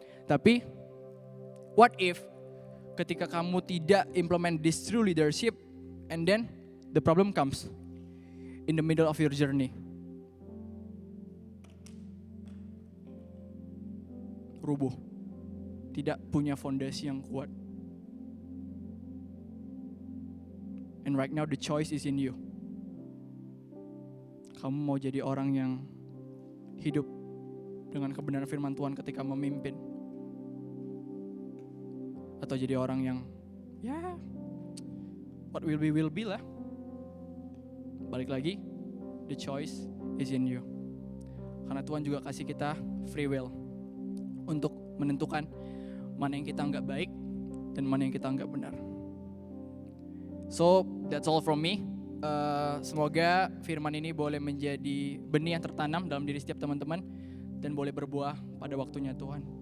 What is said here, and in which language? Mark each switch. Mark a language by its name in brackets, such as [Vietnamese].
[Indonesian] Tapi, [English] what if [Indonesian] ketika kamu tidak [English] implement this true leadership, and then the problem comes in the middle of your journey? [Indonesian] Rubuh, tidak punya fondasi yang kuat. [English] And right now the choice is in you. [Indonesian] Kamu mau jadi orang yang hidup dengan kebenaran firman Tuhan ketika memimpin, atau jadi orang yang [English] what will be [Indonesian] lah. Balik lagi, [English] the choice is in you. [Indonesian] Karena Tuhan juga kasih kita free will untuk menentukan mana yang kita anggap baik dan mana yang kita anggap benar. [English] So that's all from me. [Indonesian] Semoga firman ini boleh menjadi benih yang tertanam dalam diri setiap teman-teman dan boleh berbuah pada waktunya Tuhan.